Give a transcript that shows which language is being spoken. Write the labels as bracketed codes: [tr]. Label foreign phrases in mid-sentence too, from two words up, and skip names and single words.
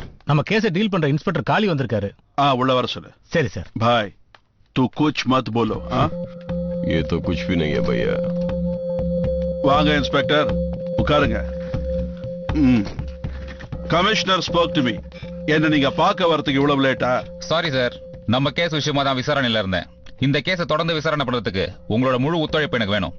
[ta] நம்ம கேஸை டீல் பண்ற இன்ஸ்பெக்டர் காளி வந்திருக்காரு. உள்ள வர சொல்லு. சரி சார். [hi] भाई तू कुछ मत बोलो. ये तो कुछ भी नहीं है भैया. [ta] வாங்க இன்ஸ்பெக்டர், உட்காருங்க. [en] Commissioner spoke to me. [ta] என்ன நீங்க பார்க்க வரதுக்கு இவ்வளவு லேட்டா? சாரி சார், நம்ம கேஸ் விஷயமா தான் விசாரணையில இருந்தேன். இந்த கேஸை தொடர்ந்து விசாரணை பண்றதுக்கு உங்களோட முழு ஒத்துழைப்பு எனக்கு வேணும்.